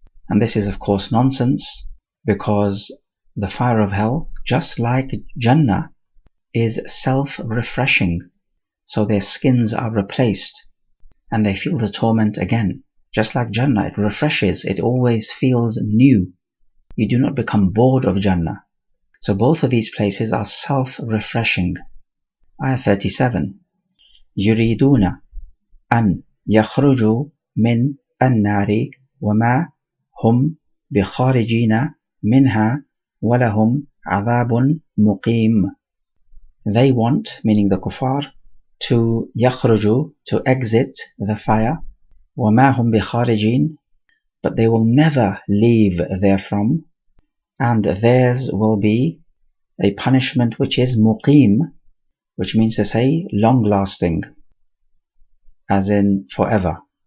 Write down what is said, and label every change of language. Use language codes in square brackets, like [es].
[en] And this is of course nonsense, because the fire of hell, just like Jannah, is self-refreshing. So their skins are replaced and they feel the torment again. Just like Jannah, it refreshes, it always feels new. You do not become bored of Jannah. So both of these places are self-refreshing. Ayah 37. [ar] يريدون أن يخرجوا من النار وما هم بخارجين منها وَلَهُمْ عَذَابٌ مُقِيمٌ. [en] They want, meaning the kuffar, to [ar] يخرجوا, [en] to exit the fire, [ar] وَمَا هُمْ بِخَارِجِينَ, [en] but they will never leave therefrom, and theirs will be a punishment which is muqim, which means to say long-lasting, as in forever.